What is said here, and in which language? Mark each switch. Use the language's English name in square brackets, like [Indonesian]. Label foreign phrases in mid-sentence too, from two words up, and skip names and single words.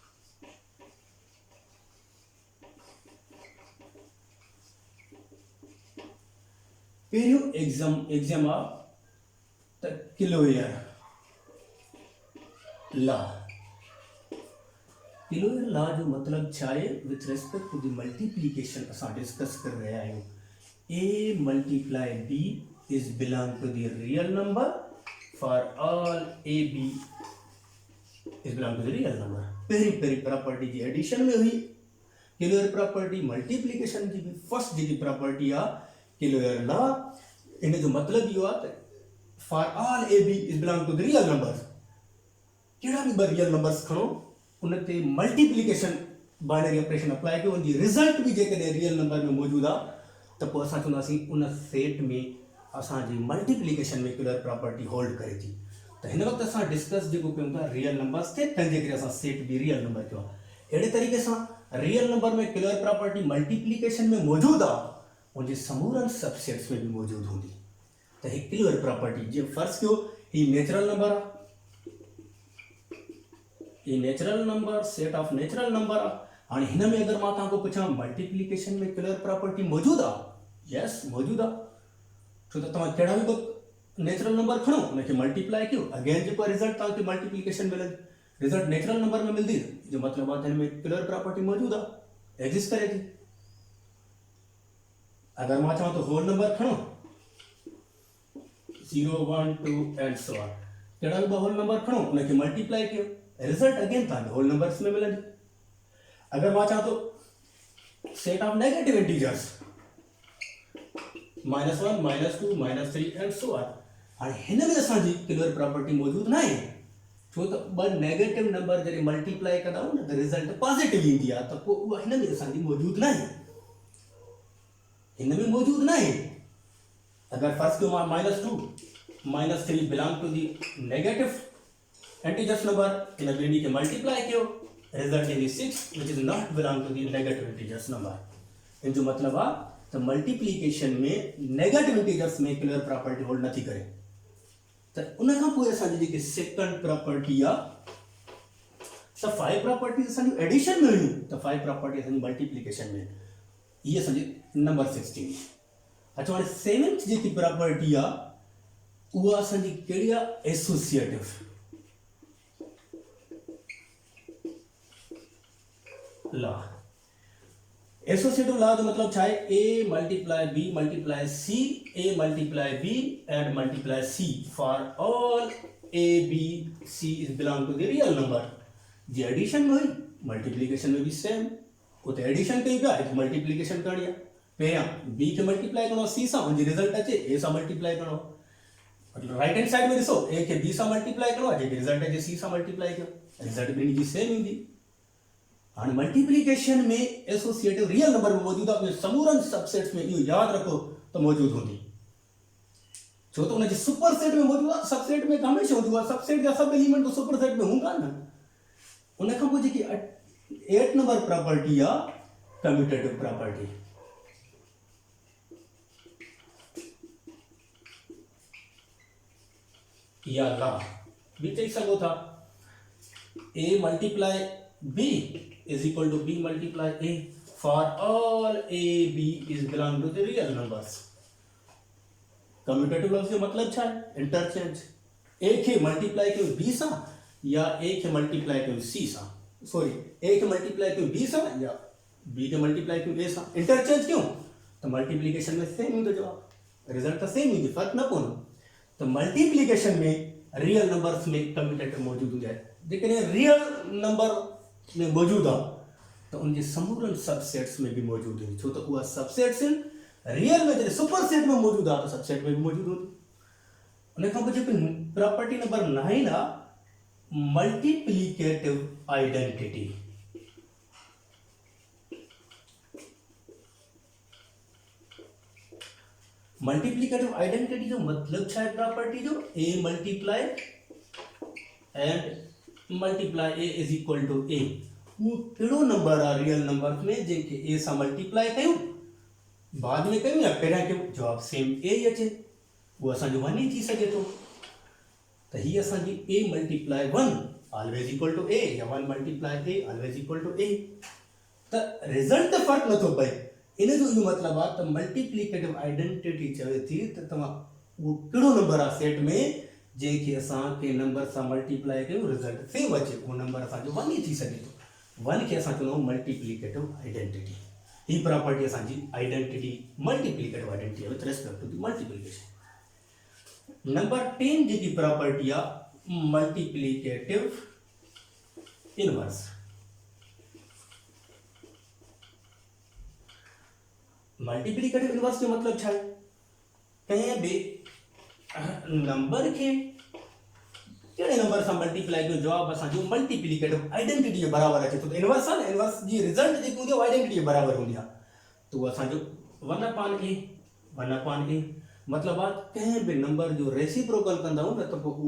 [Sindhi] पहिरियों एग्जाम आहे त [English] closure law. closure law [Sindhi] जो मतिलबु छा आहे? [English] with respect to the multiplication [Sindhi] असां डिस्कस करे रहिया आहियूं। [English] A multiply B is belong to the real number for all A B is belong to the real number। [Sindhi] पहली प्रॉपर्टी जी एडिशन में हुई [English] closure property, [Sindhi] मल्टीप्लिकेशन की भी फर्स्ट जी प्रॉपर्टी आ [English] closure law. [Sindhi] इन जो मतलब इहो आहे त [English] for all A B is belong to the real number. [Sindhi] कहिड़ा बि [English] real numbers [Sindhi] खणो उन ते [English] multiplication binary operation [Sindhi] अप्लाई कयो, उन जी रिज़ल्ट बि जेकॾहिं [English] real number [Sindhi] में मौजूदु आहे त पोइ असां चवंदासीं उन सेट में असांजी मल्टीप्लिकेशन में [English] closure property hold [Sindhi] करे थी। त हिन वक़्तु असां डिस्कस जेको कयूं था [English] real numbers [Sindhi] ते, तंहिंजे करे असां सेट बि [English] real number [Sindhi] कयो आहे। अहिड़े तरीक़े सां [English] real number [Sindhi] में [English] closure property multiplication [Sindhi] में मौजूदु आहे, उनजे समूरनि सबसेट्स में भी मौजूद होंगी। तो ही [English] closure property [Sindhi] जो फर्ज कयो ही [English] natural number [Sindhi] है, ये [English] natural number set of natural number [Sindhi] है। हाँ हिन में अगर मां तव्हांखो पुछां मल्टीप्लिकेशन में [English] closure property [Sindhi] मौजूद है? यस मौजूद है। छो तो तव्हां कहिड़ा बि [English] natural number [Sindhi] खणो उनके मल्टीप्लाई कयो, अगेन जो रिजल्ट तव्हांखे मल्टीप्लिकेशन मिलंदी, रिजल्ट [English] natural number [Sindhi] में मिलती, जो मतलब आहे हिन में [English] closure property [Sindhi] मौजूद है, एग्जिस्ट करे थी। अगर मां चाहूं तो [English] whole number [Sindhi] खणो 0 1 2 [English] and so on, [Sindhi] कहिड़ा बि होल नंबर खणो उनके मल्टीप्लाई कयो, रिजल्ट अगेन तव्हांखे [English] whole numbers [Sindhi] में मिलंदी। अगर मां चाहूं तो [English] set of negative integers [Sindhi] -1 -2 -3 [English] and so on, [Sindhi] हाणे हिन में असांजी किलोयर प्रॉपर्टी मौजूद न आहे, छो तो ॿ [English] negative number [Sindhi] जॾहिं मल्टीप्लाई कंदा आहियूं न त [English] result positive [Sindhi] ईंदी आहे, त पोइ उहा हिन में असांजी मौजूद न आहे, हिन में मौजूद न है। अगर फर्स्ट क्यों [English] -2 -3 belong to the negative integers number, [Sindhi] इन बिनी के मल्टीप्लाई कियो, [English] result is 6 which is not belong to the negative integers number. [Sindhi] इन जो मतलब आ तो मल्टीप्लिकेशन में [English] negative integers [Sindhi] में [English] closure property hold [Sindhi] नथी करे। तो उन खां पोइ असांजी जेकी [English] second property [Sindhi] आ, तो 5 प्रॉपर्टीज असांजी एडिशन में हुई, तो 5 प्रॉपर्टी असांजी मल्टीप्लिकेशन में, ये असांजी नंबर 16। अच्छा हाणे सेवंथ जेकी प्रॉपर्टी आ उहा असांजी कहिड़ी आ? एसोसिएटिव। [English] law associative law [Sindhi] जो मतलब छा है? [English] a multiply b multiply c, a multiply b and multiply c for all a b c is belong to the real number. [Sindhi] जी एडिशन में हुई मल्टीप्लिकेशन में भी सेम, वो तो एडिशन कई पिया, एक मल्टीप्लिकेशन करनी है, पहिरियां b के मल्टीप्लाई करो c सां, उनजी रिजल्ट अचे a सां मल्टीप्लाई करो, मतलब [English] right hand side [Sindhi] में ॾिसो a के b सां मल्टीप्लाई करो, जेकी रिजल्ट अचे c सां मल्टीप्लाई कयो, रिजल्ट ॿिन्ही जी सेम ईंदी। हाणे मल्टीप्लिकेशन में एसोसिएटिव [English] real number [Sindhi] में मौजूद आहे, समूरनि सबसेट्स में इहो यादि रखो तो मौजूद होंदी, छो तो उनजे [English] super set [Sindhi] में मौजूद आहे, सबसेट में हमेशा मौजूद आहे, सबसेट जा सब एलिमेंट तो [English] super set [Sindhi] में हूंदा न। उन खां पोइ जेकी 8 नंबर प्रॉपर्टी आ [English] commutative property. [Sindhi] या लॉ भी चई सघो था, [English] a मल्टीप्लाई b is equal to b multiply a for all a b is belong to the real numbers। [Sindhi] कम्यूटेटिव लफ्ज़ जो मतलब छा है इंटरचेंज ए खे मल्टीप्लाई कयो बी सां या ए खे मल्टीप्लाई कयो सी सां सॉरी ए खे मल्टीप्लाई कयो बी सां या बी खे मल्टीप्लाई कयो ए सां इंटरचेंज क्यों तो मल्टीप्लिकेशन में सेम हूंदो जवाब रिजल्ट तो सेम हूंदी फर्क न पवंदो तो मल्टीप्लिकेशन में [English] real numbers [Sindhi] में कम्यूटेटिव मौजूद हुजे जेकॾहिं [English] real number [Sindhi] में मौजूद आहे तो उनके समूरन सबसेट्स में भी मौजूद है छो तो वह सबसेट्स रियल में जैसे [English] super set [Sindhi] में मौजूद है तो सबसेट में भी मौजूद होती उन प्रॉपर्टी नंबर 9 आहे [English] multiplicative identity multiplicative identity [Sindhi] जो मतलब छा है प्रॉपर्टी जो [English] a multiply and multiply a is equal to a [Sindhi] वो कहिड़ो नंबर आहे [English] real number [Sindhi] में जंहिंखे ए सां मल्टीप्लाई कयूं बाद में कयूं या पहिरियां कयूं जवाब सेम ए ई अचे उहो असांजो 1 ई थी सघे थो त हीअ असांजी [English] A multiply 1 always equal to A [Sindhi] या [English] 1 multiply A always equal to A [Sindhi] त रिजल्ट त फ़र्क़ु नथो पए इन जो इहो मतिलबु आहे त [English] multiplicative identity [Sindhi] चवे थी त तव्हां उहो कहिड़ो नंबर आहे सेट में जंहिंखे असां कंहिं नंबर सां मल्टीप्लाई कयूं रिजल्ट सेम अचे उहो नंबर असांजो 1 ई थी सघे थो 1 के असां चवंदा आहियूं मल्टीप्लिकेटिव आइडेंटिटी ही प्रॉपर्टी असांजी [English] identity multiplicative identity with respect to the multiplication number 10 [Sindhi] जेकी प्रॉपर्टी आहे [English] multiplicative inverse multiplicative inverse [Sindhi] जो मतलब छा है कंहिं बि नंबर के कहिड़े नंबर सां मल्टीप्लाई कयो जवाब असांजो [English] multiplicative identity [Sindhi] जे बराबरि अचे थो त इनवर्स आहे न इनवर्स जी रिज़ल्ट जेकी हूंदी आहे आइडेंटिटी जे बराबरि हूंदी आहे त उहो असांजो [English] 1 upon A [Sindhi] मतिलबु आहे कंहिं बि नंबर जो रेसिप्रोकल कंदा आहियूं न त पोइ उहो